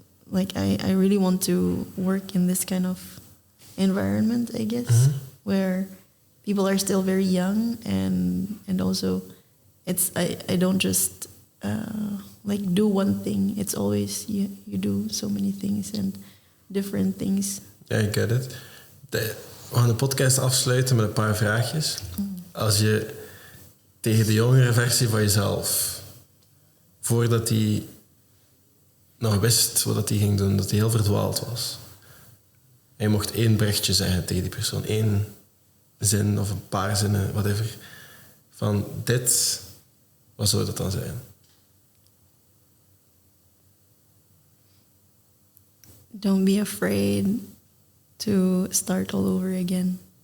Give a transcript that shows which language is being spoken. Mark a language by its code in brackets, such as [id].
[en] Like, I really want to work in this kind of environment, I guess, where people are still very young, and also it's I don't just like do one thing. It's always you do so many things and different things. Ja, I get it. [nl] We gaan de podcast afsluiten met een paar vraagjes. Als je tegen de jongere versie van jezelf, voordat hij nog wist wat hij ging doen, dat hij heel verdwaald was. En je mocht 1 berichtje zeggen tegen die persoon. 1 zin of een paar zinnen, whatever. Van dit, wat zou dat dan zijn? [en] Don't be afraid to start all over again.